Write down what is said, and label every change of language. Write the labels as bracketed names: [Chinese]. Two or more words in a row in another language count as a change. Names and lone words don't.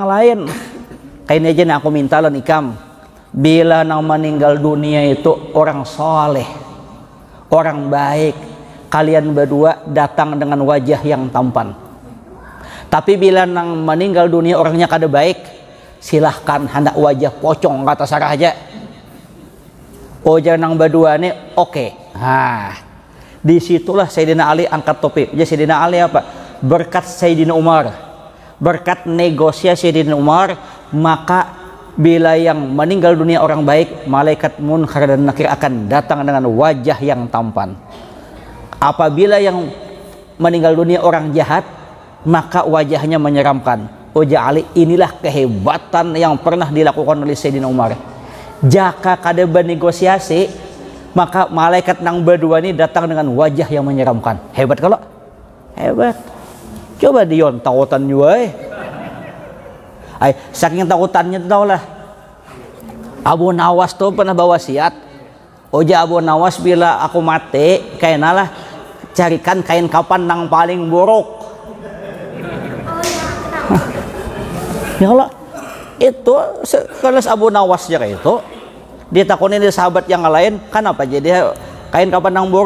[Indonesian] lain kayaknya aja aku minta lan ikam bila nang meninggal dunia itu orang soleh orang baik kalian berdua datang dengan wajah yang tampan tapi bila nang meninggal dunia orangnya kada baik silahkan hendak wajah pocong kata sarah aja oja nang berdua nih oke. Disitulah Sayyidina Ali angkat topi. Jadi Sayyidina Ali apa? Berkat Sayyidina Umar, berkat negosiasi Sayyidina Umar, maka bila yang meninggal dunia orang baik, malaikat munkar dan nakir akan datang dengan wajah yang tampan. Apabila yang meninggal dunia orang jahat, maka wajahnya menyeramkan. Ujar Ali, inilah kehebatan yang pernah dilakukan oleh Sayyidina Umar. Jika kada bernegosiasi, maka malaikat nang berdua ini datang dengan wajah yang menyeramkan. Hebat kalau? Hebat. Coba Dion takutan juga. Saking takutannya tau lah. Abu Nawas tuh pernah bawa wasiat. Ujar Abu Nawas, bila aku mati, kayaknya lah carikan kain kapan nang paling buruk. Ya Allah, itu kalau Abu Nawas ya kayak itu ditakutin di sahabat yang lain, kan apa jadi kain kapan nang buruk?